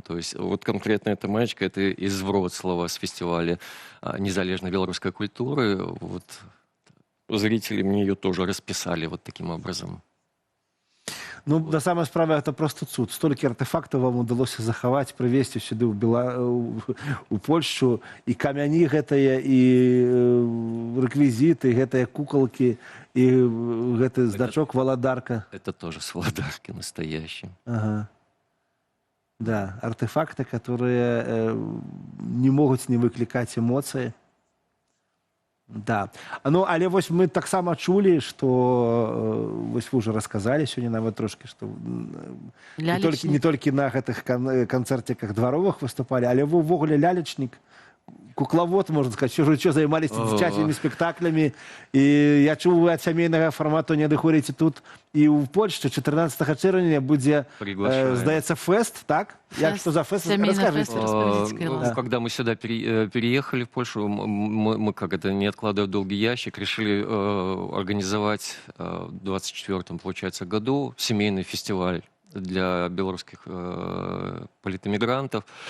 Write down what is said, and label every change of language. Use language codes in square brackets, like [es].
[ru] То есть вот конкретно эта маечка, это из Вроцлава с фестиваля незалежной белорусской культуры. Вот зрители мне ее тоже расписали вот таким образом. Ну, на самой справе, это просто цуд. Столько артефактов вам удалось заховать, привезти сюда у Польшу. [be] И камяни гэтыя, и реквизиты, гэтыя куколки, и гэты значок Володарка. [ru] Это тоже с Володарки настоящий. Ага. Да, артефакты, которые не могут не выкликать эмоции. [be] Да. Ну, але вось мы таксама чулі, што вось вы ўжо расказалі сёння нават трошкі, што не толькі на гэтых канцэрціках дваровых выступалі, але вы ўвогуле лялечнік, куклавод, [ru] можно сказать, что занимались [be] дзіцячымі спектаклями. [ru] И я чуў, вы от семейного формата не адыходзіце тут и в Польше. [be] 14 чэрвеня будзе, здаецца, фест, так? [ru] Як что за фест? Расскажите. Когда мы сюда переехали в Польшу, мы как это, не откладывая в долгий ящик, решили организовать в 24-м, получается, году семейный фестиваль для белорусских политэмигрантов.